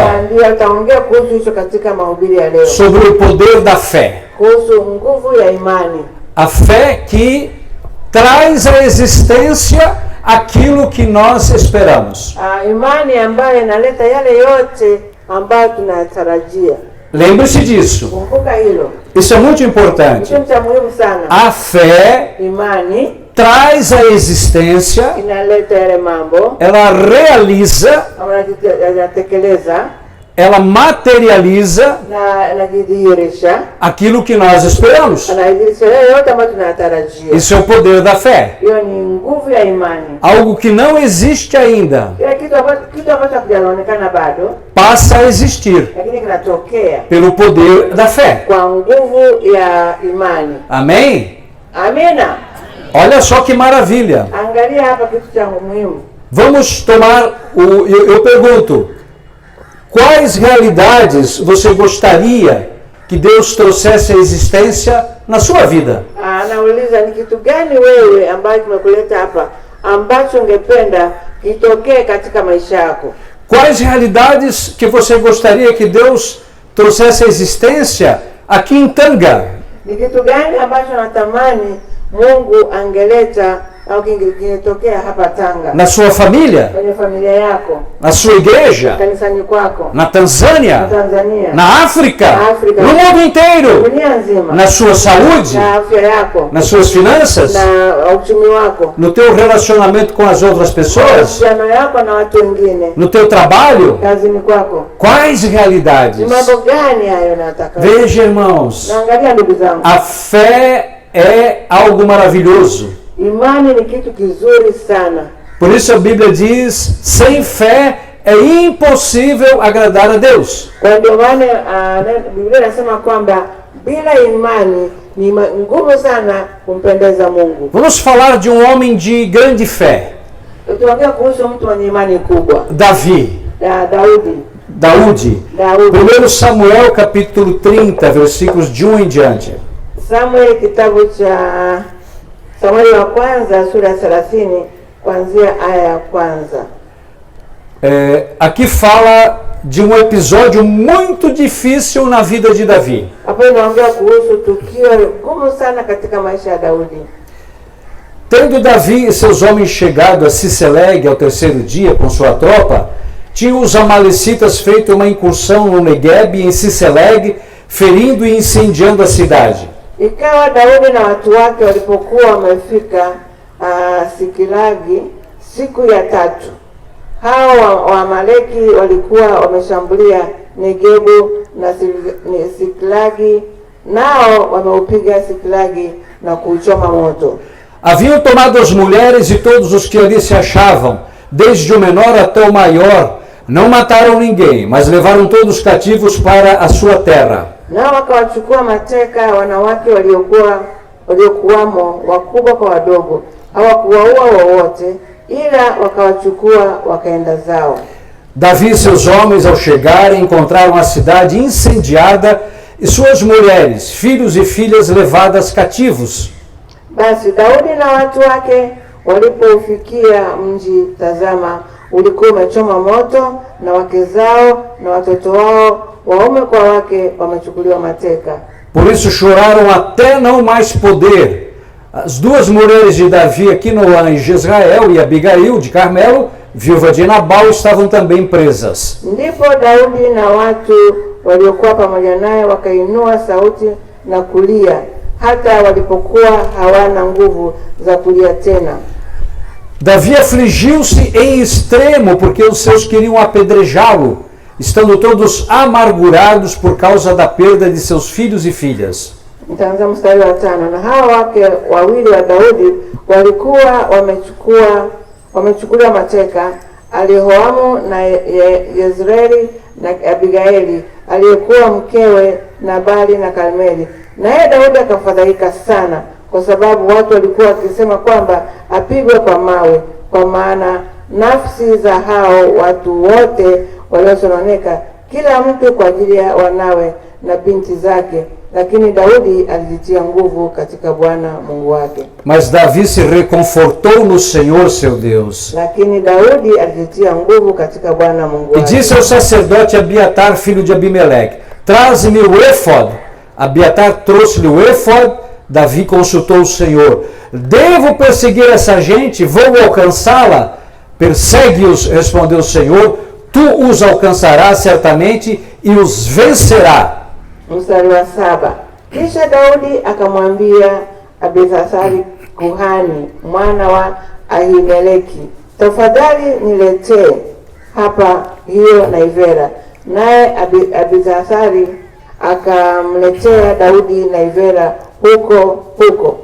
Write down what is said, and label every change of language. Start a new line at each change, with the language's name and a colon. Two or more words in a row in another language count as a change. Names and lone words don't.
Swahili: Na ndio ataongea kuhusu hicho katika mahubiri ya leo.
Portuguese: Sobre o poder da fé.
Swahili: Kuhusu nguvu ya imani.
Portuguese: A fé que traz à existência aquilo que nós esperamos.
Swahili: Imani ambayo inaleta yale yote ambayo tunatarajia.
Portuguese: Lembre-se disso.
Swahili: Kumbuka hilo.
Portuguese: Isso é muito importante.
Swahili: Kitu cha muhimu sana.
Portuguese: A fé
Swahili: Imani
Portuguese: traz à existência,
Swahili: inaleta yale mambo,
Portuguese: ela realiza,
Swahili: anatekeleza
Portuguese: ela materializa
Swahili: na anajidhihirisha,
Portuguese: aquilo que nós esperamos.
Swahili: anajidhihirisha yale yote ambayo tunatarajia.
Portuguese: Isso é o poder da fé.
Swahili: Hiyo ni nguvu ya imani.
Portuguese: Algo que não existe ainda
Swahili: Kile kitu ambacho hakijaonekana bado,
Portuguese: passa a existir
Swahili: lakini kinatokea
Portuguese: pelo poder da fé.
Swahili: kwa nguvu ya imani.
Portuguese: Amém?
Swahili: Amina.
Portuguese: Olha só que maravilha.
Swahili: Angalia hapa kitu cha muhimu.
Portuguese: Vamos tomar eu pergunto, quais realidades você gostaria que Deus trouxesse à existência na sua vida?
Swahili: Anauliza ni kitu gani wewe ambacho kimekuleta hapa ambacho ungependa kitokee katika maisha yako?
Portuguese: Quais realidades que você gostaria que Deus trouxesse à existência aqui em Tanga?
Swahili: Ni kitu gani ambacho natamani Mungu angeleta au kingetokea hapa Tanga?
Portuguese: Na sua família?
Swahili: Kwenye familia yako,
Portuguese: Na sua igreja?
Swahili: kanisani kwako,
Portuguese: Na Tanzânia?
Swahili: Tanzania,
Portuguese: Na África?
Swahili: Na África.
Portuguese: No mundo inteiro?
Swahili: dunia nzima,
Portuguese: Na sua saúde?
Swahili: na afya yako,
Portuguese: Nas suas finanças?
Swahili: na uchumi wako,
Portuguese: No teu relacionamento com as outras pessoas?
Swahili: mahusiano yako na watu wengine,
Portuguese: No teu trabalho?
Swahili: kazini kwako.
Portuguese: Quais
Swahili: Ni
Portuguese: realidades?
Swahili: mambo gani hayo nataka?
Portuguese: Veja, irmãos,
Swahili: Naangalia ndugu zangu,
Portuguese: a fé é algo maravilhoso.
Swahili: imani ni kitu kizuri sana.
Portuguese: Por isso a Bíblia diz, sem fé é impossível agradar a Deus.
Swahili: Kwa ndio maana Biblia inasema kwamba bila imani ni ngumu sana kumpendeza Mungu.
Portuguese: Vamos falar de um homem de grande fé,
Swahili: Tuongea kuhusu mtu mwenye imani kubwa,
Portuguese: Davi.
Swahili: Daudi.
Portuguese: 1 Samuel capítulo 30, versículos de 1 em diante.
Swahili: Samueli, kitabu cha Samueli wa kwanza sura ya 30 kuanzia aya ya kwanza.
Portuguese: Aqui fala de um episódio muito difícil na vida de Davi.
Swahili: Hapo inaongea kuhusu tukio gumu sana katika maisha ya Daudi.
Portuguese: Tendo Davi e seus homens chegado a Ciceleg ao terceiro dia com sua tropa, tinham os amalecitas feito uma incursão no Negueb em Ciceleg, ferindo e incendiando a cidade.
Swahili: Ikawa Daudi na watu wake walipokuwa wamefika Sikilagi siku ya tatu, hao Waamaleki walikuwa wameshambulia Negebu na Sikilagi, nao wameupiga Sikilagi na kuuchoma moto.
Portuguese: Haviam tomado as mulheres e todos os que ali se achavam, desde o menor até o maior. Não mataram ninguém, mas levaram todos cativos para a sua terra.
Swahili: Nao wakawachukua mateka wanawake waliokuwamo, wakubwa kwa wadogo. Hawakuwaua wowote, ila wakawachukua wakaenda zao.
Portuguese: Davi e seus homens, ao chegarem, encontraram a cidade incendiada e suas mulheres, filhos e filhas levadas cativos.
Swahili: Basi Daudi na watu wake walipofikia mji, tazama, ulikuwa umechoma moto, na wake zao na watoto wao, waume kwa wake, wamechukuliwa mateka.
Portuguese: Por isso choraram até não mais poder. As duas mulheres de Davi, Aquinoã e Jezrael, e Abigail de Carmelo, viúva de Nabal, estavam também presas.
Swahili: Ndipo Daudi na watu waliokuwa pamoja naye wakainua sauti na kulia, hata walipokuwa hawana nguvu za kulia tena.
Portuguese: Davi afligiu-se em extremo porque os seus queriam apedrejá-lo, estando todos amargurados por causa da perda de seus filhos e filhas.
Swahili: Nitaanza mstari wa 5. Na hawa wake wawili wa Daudi walikuwa wamechukuliwa mateka, Alihoamu na Yezreeli na Abigaili aliyekuwa mkewe Nabali na Karmeli. Naye Daudi akafadhaika sana, kwa sababu watu walikuwa wakisema kwamba apigwe kwa mawe, kwa maana nafsi za hao watu wote waliosononeka, kila mtu kwa ajili ya wanawe na binti zake. Lakini Daudi alijitia nguvu katika Bwana Mungu wake.
Portuguese: Mas Davi se reconfortou no Senhor seu Deus.
Swahili: Lakini Daudi alijitia nguvu katika Bwana Mungu
Portuguese: E
Swahili: wake.
Portuguese: disse ao sacerdote Abiatar, filho de Abimeleque: traze-me o éfode. Abiatar trouxe-lhe o éfode. Davi consultou o Senhor: devo perseguir essa gente? Vou alcançá-la? Persegue-os, respondeu o Senhor. Tu os alcançarás certamente e os vencerá.
Swahili: Mstari wa 7. Kisha Daudi akamwambia Abiathari kuhani mwana wa Ahimeleki, tafadhali niletee hapa hiyo naivera. Naye Abiathari akamletea Daudi naivera huko.